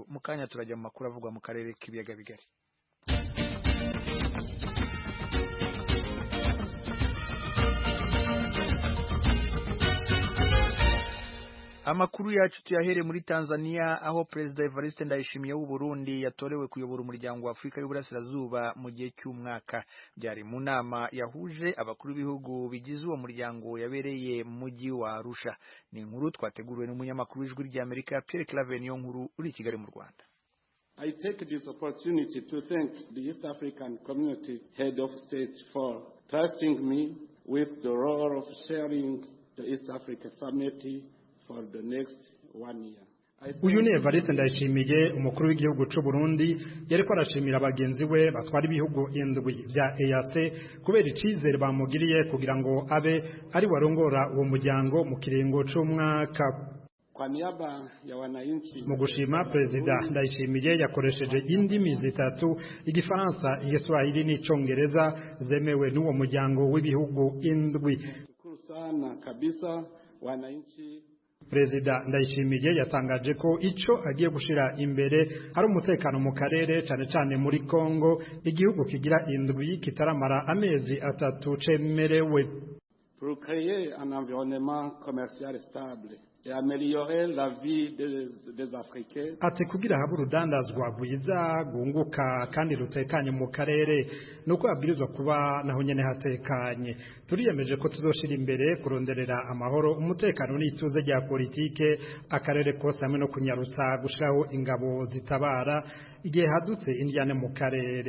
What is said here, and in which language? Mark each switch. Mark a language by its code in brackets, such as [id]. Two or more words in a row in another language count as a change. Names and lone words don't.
[rw] Mukanya turajya mu makuru avugwa mu karere k'ibiyaga bigari. Amakuru yacu tuyahere muri Tanzania aho President Evariste Ndayishimiye w'u Burundi yatorewe kuyobora umuryango wa Afrika y'Uburasirazuba mu gihe cy'umwaka. Byari mu nama yahuje abakuru b'ibihugu bigize uwo muryango yabereye mu mujyi wa Arusha. Ni inkuru twateguriwe n'umunyamakuru w'Ijwi rya Amerika Pierre Claver niyo nkuru uri Kigali mu Rwanda. [en] I take this opportunity to thank the East African Community Head of State for trusting me with the role of chairing the East Africa Summit for the next 1 year. [rn] Uyu ni Evariste Ndayishimiye umukuru w'igihugu cy'u Burundi yariko arashimira abagenzi we batwara ibihugu indwi bya EAC kubera icizere bamugiriye kugira ngo abe ari warongora uwo muryango mu kiringo cy'umwaka. [sw] Kwa niaba ya wananchi [rn] mu gushima President Ndayishimiye yakoresheje indimi zitatu Igifaransa, Igiswahili n'Icongereza zemewe n'uwo muryango w'ibihugu indwi. [sw] Shukuru sana kabisa wananchi. [rn] President Ndayishimiye yatangaje ko ico agiye gushira imbere hari umutekano mu karere cyane cyane muri Kongo, igihugu kigira indwi kitaramara amezi 3 cemerewe. [fr] Pour créer un environnement commercial stable et améliorer la vie des Africains. [rn] Ati kugira habe urudandazwa rwiza gunguka kandi rutekanye mu karere nuko abwirizwa kuba naho nyene hatekanye. Turiyemeje ko tuzoshira imbere kuronderera amahoro, umutekano n'ituze rya politike akarere kose hamwe no kunyarutsa gushiraho ingabo zitabara igihe hadutse indyane mu karere.